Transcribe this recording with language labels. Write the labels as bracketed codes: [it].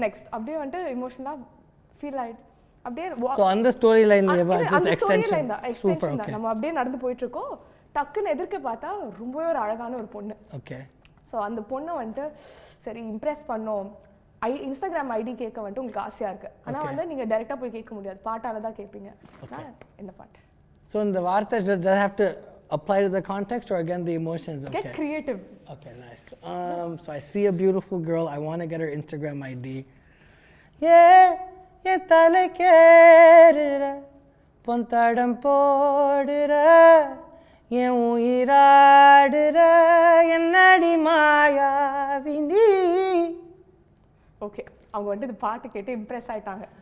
[ta] Next, அப்படியே வந்து emotional feel ஆயிட்டு அப்படியே so அந்த story லைன்லயே just extension. [en] Super, okay. [ta] நம்ம அப்படியே நடந்து போயிட்டு இருக்கோம், டக்குன்னு எதிர்க்க பார்த்தா ரொம்பவே ஒரு அழகான ஒரு பொண்ணு. [en] Okay. [ta] சோ அந்த பொண்ணை வந்து சரி இம்ப்ரெஸ் பண்ணோம், இன்ஸ்டாகிராம் ஐடி கேட்க வந்து உங்களுக்கு ஆசையா இருக்கு. ஆனா வந்து நீங்க டைரக்டா போய் கேட்க முடியாது, பாட்டால தான் கேட்பீங்க. என்ன பாட்டு? [en] So [ta] இந்த வார்த்தை [en] does that have to apply to the context or again the emotions? Okay. Get creative. Okay, nice. So I see a beautiful girl, I want to get her Instagram ID. Yeah. [ta] என் தலை கேடுற பொந்தடம் போடுற என் உயிராடுற என்னடி மாயாவி நீ. Okay, அவங்க வந்து இந்த பாட்டு கேட்டு Impress ஆயிட்டாங்க.